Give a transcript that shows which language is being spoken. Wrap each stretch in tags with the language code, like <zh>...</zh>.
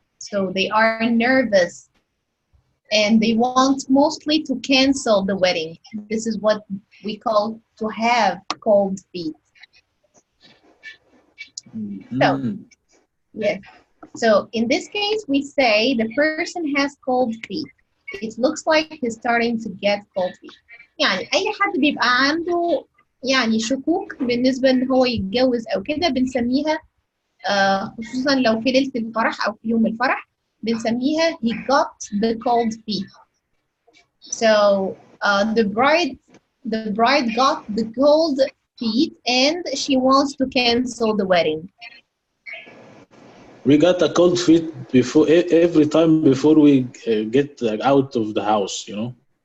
<en>So they are nervous and they want mostly to cancel the wedding. This is what we call to have cold feet. So, yes. So in this case, we say the person has cold feet. It looks like he's starting to get cold feet.</en> <ar>يعني أي حد بيبقى عنده يعني شكوك بالنسبة إن هو يتجوز أو كده بنسميها خصوصا لو في ليلة الفرح أو في يوم الفرح بنسميها</ar> <en>he got the cold feet. So the bride got the cold feet and she wants to cancel the wedding. We got a cold feet before every time before we get out of the house, you know.</en>